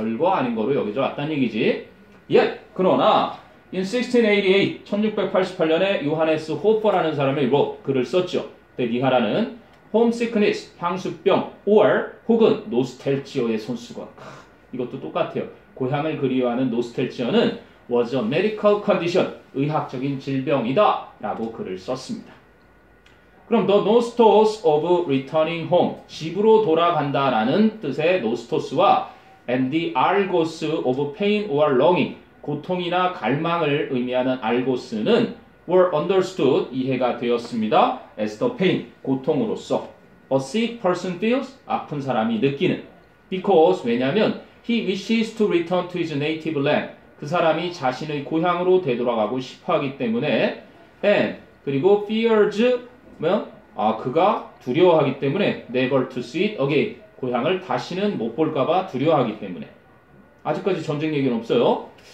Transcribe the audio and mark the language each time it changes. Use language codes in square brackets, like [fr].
[ko] 별거 아닌 거로 여겨져 왔다는 얘기지. 그러나 [en] in 1688 [ko] 1688년에 요하네스 호퍼라는 사람이 wrote 글을 썼죠. 이하라는 homesickness 향수병 or 혹은 노스텔지어의 손수건 이것도 똑같아요. 고향을 그리워하는 노스텔지어는 [en] was a medical condition [ko] 의학적인 질병이다 라고 글을 썼습니다. [en] 그럼 the nostos of returning home [ko] 집으로 돌아간다라는 뜻의 nostos와 [en] and the argos of pain or longing [ko] 고통이나 갈망을 의미하는 argos는 [en] were understood [ko] 이해가 되었습니다. [en] as the pain 고통으로서 a sick person feels [ko] 아픈 사람이 느끼는 [en] because [ko] 왜냐하면 [en] he wishes to return to his native land [ko] 그 사람이 자신의 고향으로 되돌아가고 싶어하기 때문에 [en] and 그리고 fears [ko] 그가 두려워하기 때문에 [en] never to see it again [ko] 고향을 다시는 못 볼까봐 두려워하기 때문에 아직까지 전쟁 얘기는 없어요.